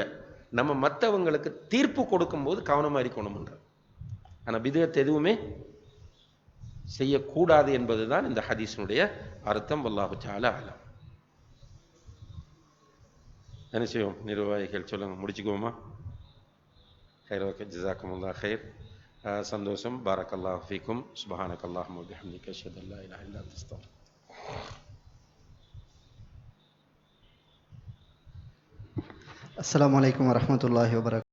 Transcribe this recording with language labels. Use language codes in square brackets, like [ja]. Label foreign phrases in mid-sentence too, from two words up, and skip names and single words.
[ta] நம்ம மற்றவங்களுக்கு தீர்ப்பு கொடுக்கும் போது கவனமா இருக்கணும்ன்ற. ஆனா பித்அத் எதுவுமே செய்யக்கூடாது என்பதுதான் இந்த ஹதீஸினுடைய அர்த்தம். [ar] والله تعالى أعلم. [ta] என்ன செய்வோம் நிர்வாகிகள்? சொல்லுங்க, முடிச்சுக்குவோமா? [ar] خير جزاكم الله خير. [ta] சந்தோஷம். [ar] بارك الله فيكم. سبحانك اللهم و بحمدك أشهد أن لا إله إلا أنت أستغفرك. السلام عليكم ورحمة الله وبركاته.